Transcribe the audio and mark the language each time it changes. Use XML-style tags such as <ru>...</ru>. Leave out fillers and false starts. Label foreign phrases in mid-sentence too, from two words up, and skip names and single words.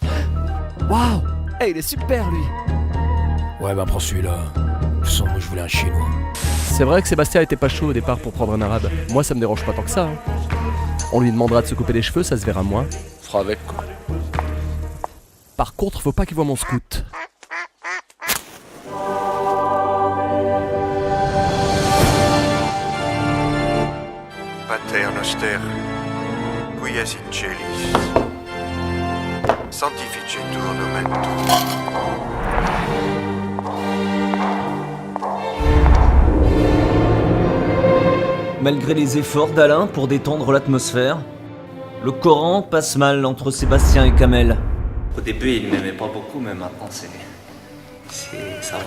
<fr>Waouh, hey, il est super lui. Ouais, bah prends celui-là. De toute façon, moi je voulais un chinois. C'est vrai que Sébastien était pas chaud au départ pour prendre un arabe. Moi ça me dérange pas tant que ça. On lui demandera de se couper les cheveux, ça se verra moins. On fera avec quoi. Par contre, faut pas qu'il voit mon scout.</fr> <la>Pater noster, quies in celis, sanctificetur nomen tuum.</la> <fr>Malgré les efforts d'Alain pour détendre l'atmosphère, le Coran passe mal entre Sébastien et Kamel. Au début, il m'aimait pas beaucoup, mais maintenant, ça va.</fr>